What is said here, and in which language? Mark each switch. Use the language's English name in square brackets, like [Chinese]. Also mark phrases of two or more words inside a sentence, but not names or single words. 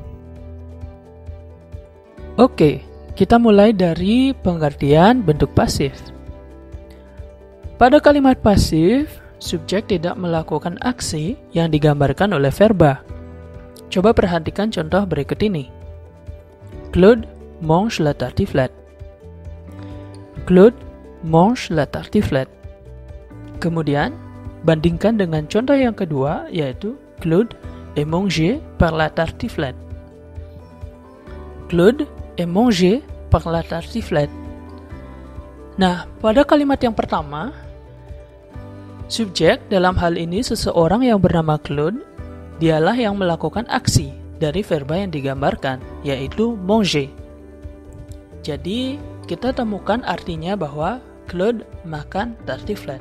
[Indonesian] Oke, kita mulai dari pengertian bentuk pasif. Pada kalimat pasif, subjek tidak melakukan aksi yang digambarkan oleh verba. Coba perhatikan contoh berikut ini. [French] Claude mange la tartiflette. Claude mange la tartiflette. [Indonesian] Kemudian, bandingkan dengan contoh yang kedua, yaitu [French] Claude est mangé par la tartiflette. Claude est mangé par la tartiflette. [Indonesian] Nah, pada kalimat yang pertama, subjek dalam hal ini seseorang yang bernama Claude, dialah yang melakukan aksi dari verba yang digambarkan, yaitu manger. Jadi, kita temukan artinya bahwa Claude makan tartiflette.